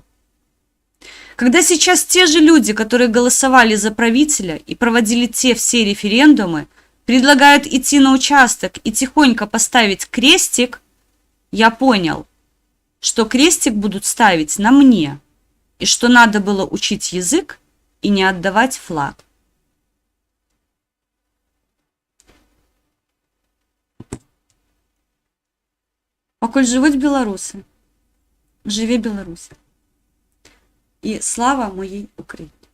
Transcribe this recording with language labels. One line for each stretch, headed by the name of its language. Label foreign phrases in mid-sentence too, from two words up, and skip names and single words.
Russian: Когда сейчас те же люди, которые голосовали за правителя и проводили те все референдумы, предлагают идти на участок и тихонько поставить крестик, я понял, что крестик будут ставить на мне, и что надо было учить язык и не отдавать флаг.
Belarusian: Пакуль жывуць беларусы, жыве Беларусь.
Ukrainian: І слава моїй Україні.